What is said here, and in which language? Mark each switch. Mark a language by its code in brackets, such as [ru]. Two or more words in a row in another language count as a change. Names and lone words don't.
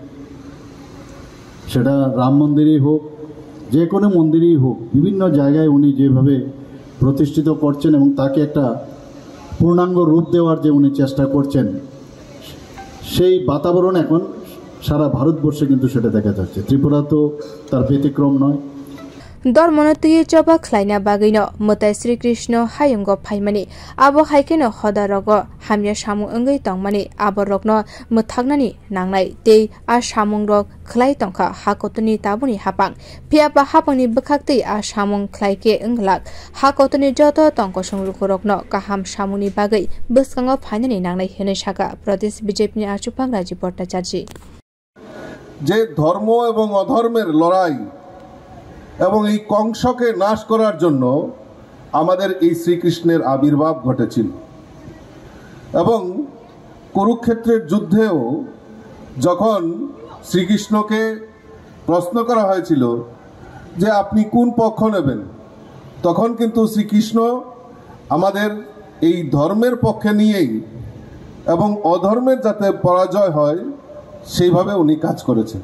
[bn] সেটা রাম মন্দিরই হোক যে কোনো মন্দিরই হোক, বিভিন্ন জায়গায় উনি যেভাবে প্রতিষ্ঠিত করছেন এবং তাকে একটা পূর্ণাঙ্গ রূপ দেওয়ার যে উনি চেষ্টা করছেন, সেই বাতাবরণ এখন সারা ভারতবর্ষে কিন্তু সেটা দেখা যাচ্ছে। ত্রিপুরা তো তার ব্যতিক্রম নয়। [trp] Dormonoti joba khlaina bagino mwtai Sri Krishna hayungo phaimani abo haikeno hodarogo hamya samung ongei tongmani aborokno muthagnani nangnai tei a samung rok khlai tongkha hakotoni tabuni hapang phiaba hapangni bwkhak a samung khlaike onglak hakotoni joto tongko songrukhrokno kaham samungni bagai bwskango phainani nangnai henai saka pradesh BJP ni achugphang Rajib bhattacharjee [bn] যে ধর্ম এবং অধর্মের লড়াই এবং এই কংসকে নাশ করার জন্য আমাদের এই শ্রীকৃষ্ণের আবির্ভাব ঘটেছিল। এবং কুরুক্ষেত্রের যুদ্ধেও যখন শ্রীকৃষ্ণকে প্রশ্ন করা হয়েছিল যে আপনি কোন পক্ষ নেবেন, তখন কিন্তু শ্রীকৃষ্ণ আমাদের এই ধর্মের পক্ষে নিয়েই এবং অধর্মের যাতে পরাজয় হয় সেইভাবে উনি কাজ করেছেন।